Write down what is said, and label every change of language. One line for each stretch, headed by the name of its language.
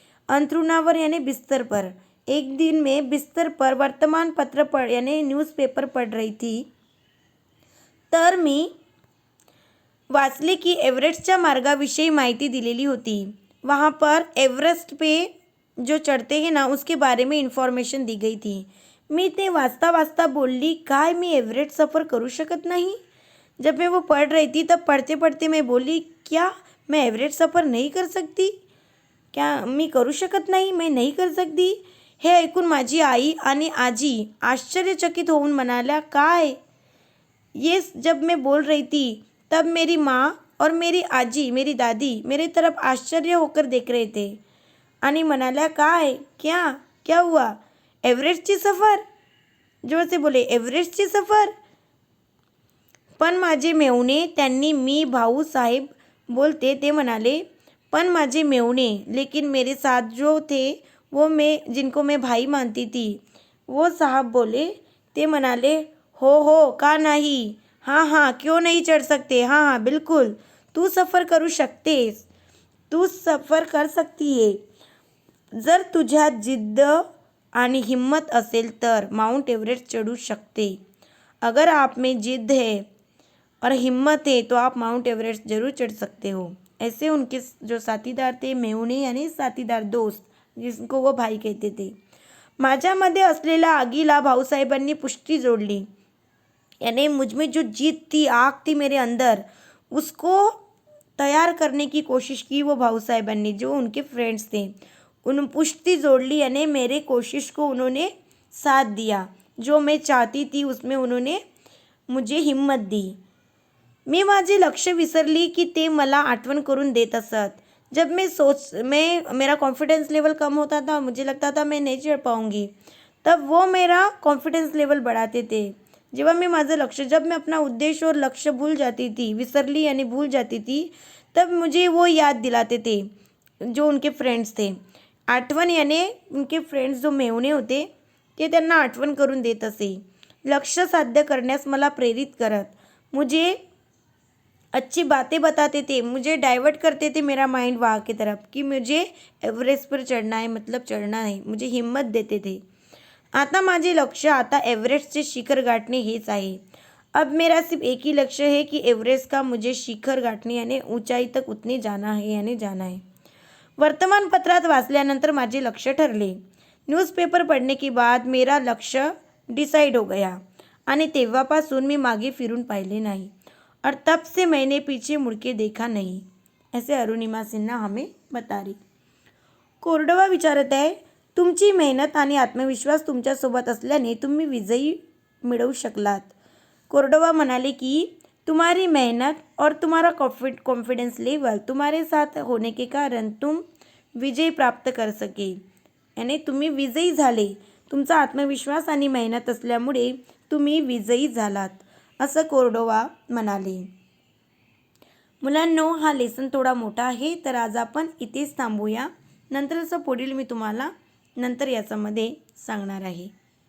Hindi: अंथरुणावर यानी बिस्तर पर. एक दिन मैं बिस्तर पर वर्तमानपत्र यानी न्यूज़पेपर पढ़ रही थी.
Marathi: तर मी वाचले की एव्हरेस्टच्या मार्गाविषयी माहिती दिलेली होती.
Hindi: वहाँ पर एव्हरेस्ट पे जो चढ़ते हैं ना उसके बारे में इन्फॉर्मेशन दी गई थी.
Marathi: मी ते वाचता वाचता बोलली, काय मी एव्हरेस्ट सफ़र करू शकत नहीं.
Hindi: जब मैं वो पढ़ रही थी तब पढ़ते पढ़ते मैं बोली, क्या मैं एव्हरेस्ट सफ़र नहीं कर सकती,
Marathi: क्या मी करू शकत नाही,
Hindi: मैं नहीं कर सकती.
Marathi: हे ऐकून माझी आई आणि आजी आश्चर्यचकित होऊन म्हणाल्या, काय.
Hindi: ये जब मैं बोल रही थी तब मेरी माँ और मेरी आजी, मेरी दादी मेरे तरफ आश्चर्य होकर देख रहे थे
Marathi: आणि म्हणाल्या, काय,
Hindi: क्या क्या हुआ, एव्हरेस्टची सफर. जोर से बोले, एव्हरेस्टची सफर.
Marathi: पण माझे मेवणे, त्यांनी मी भाऊ साहेब बोलते ते म्हणाले, पण माझे मेवणे,
Hindi: लेकिन मेरे साथ जो थे वो मैं जिनको मैं भाई मानती थी, वो साहब बोले, ते म्हणाले, हो का नहीं, हाँ क्यों नहीं चढ़ सकते, हाँ बिल्कुल,
Marathi: तू सफ़र करू शकतेस,
Hindi: तू सफ़र कर सकती है.
Marathi: जर तुझ्यात जिद्द आणि हिम्मत असेल तर माउंट एव्हरेस्ट चढ़ू शकते.
Hindi: अगर आप में जिद्द है और हिम्मत है तो आप माउंट एवरेस्ट जरूर चढ़ सकते हो. ऐसे उनके जो साथीदार थे, मेहुणे यानी साथीदार, दोस्त, जिनको वो भाई कहते थे.
Marathi: माझ्यामध्ये असलेल्या आगीला भाऊसाहेबांनी पुष्टी जोडली.
Hindi: यानी मुझमें जो जिद थी, आग थी मेरे अंदर, उसको तैयार करने की कोशिश की वो भाऊसाहेबांनी, जो उनके फ्रेंड्स थे. उन पुष्टि जोड़ली यानी मेरे कोशिश को उन्होंने साथ दिया. जो मैं चाहती थी उसमें उन्होंने मुझे हिम्मत दी.
Marathi: मी माझे लक्ष्य विसरली की ते मला आठवण करून देत असत.
Hindi: जब मेरा कॉन्फिडेंस लेवल कम होता था, मुझे लगता था मैं नहीं चढ़ पाऊँगी, तब वो मेरा कॉन्फिडेंस लेवल बढ़ाते थे.
Marathi: जेव्हा मी माझं लक्ष्य,
Hindi: जब मैं अपना उद्देश्य और लक्ष्य भूल जाती थी, विसरली यानी भूल जाती थी, तब मुझे वो याद दिलाते थे जो उनके फ्रेंड्स थे.
Marathi: आठवण यानी उनके फ्रेंड्स जो मेहुणे होते ते त्यांना आठवण करून देत असे. लक्ष्य साध्य करण्यास मला प्रेरित करत,
Hindi: मुझे अच्छी बातें बताते थे, मुझे डाइवर्ट करते थे मेरा माइंड वहाँ की तरफ कि मुझे एव्हरेस्ट पर चढ़ना है, मतलब चढ़ना है, मुझे हिम्मत देते थे.
Marathi: आता माझे लक्ष्य आता एव्हरेस्टचे शिखर गाठणे हेच आहे.
Hindi: अब मेरा सिर्फ एक ही लक्ष्य है कि एव्हरेस्ट का मुझे शिखर गाठने यानी ऊंचाई तक उतने जाना है यानी जाना है.
Marathi: वर्तमानपत्रात वाचल्यानंतर माझे लक्ष्य ठरले.
Hindi: न्यूज़पेपर पढ़ने के बाद मेरा लक्ष्य डिसाइड हो गया
Marathi: आणि तेव्हापासून मी मागे फिरून पाहिले नाही
Hindi: और तब से मैंने पीछे मुड़ के देखा नहीं. ऐसे अरुणिमा सिन्हा हमें बता रही.
Marathi: कोरडवा विचारत आहे, तुमची मेहनत आणि आत्मविश्वास तुमच्यासोबत असल्याने तुम्ही विजयी मिळवू शकलात.
Hindi: कोरडवा म्हणाले की तुम्हारी मेहनत और तुम्हारा कॉन्फिडेंस लेवल तुम्हारे साथ होने के कारण तुम विजय प्राप्त कर सके.
Marathi: यानी तुम्ही विजयी झाले. तुमचा आत्मविश्वास आणि मेहनत असल्यामुळे तुम्ही विजयी झालात, असं कोरडवा म्हणाले. मुलांनो, हा लेसन थोडा मोठा आहे, तर आज आपण इथेच थांबूया. नंतरचं पुढील मी तुम्हाला नंतर याच्यामध्ये सांगणार आहे.